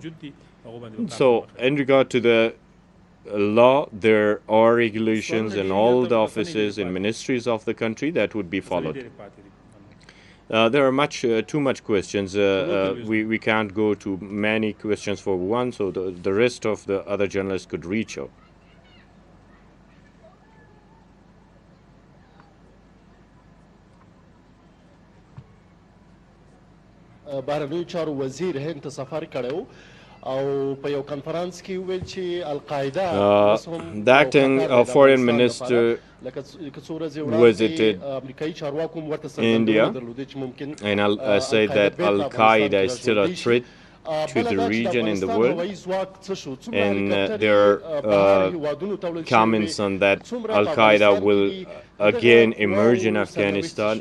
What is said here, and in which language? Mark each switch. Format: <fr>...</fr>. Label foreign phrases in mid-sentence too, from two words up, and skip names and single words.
<en>So in regard to the law, there are regulations in all the offices and ministries of the country that would be followed. There are too much questions. We can't go to many questions for one, so the rest of the other journalists could reach out.</en> <ps>بهرنیو چارو وزیر هند ته سفر کړو او په یو کانفرنس کې ویل چې القاعده</ps> <en>the acting foreign minister visited India, and I'll say that Al-Qaeda is still a threat to the region and the world, and there are comments on that Al-Qaeda will again emerge in Afghanistan.</en>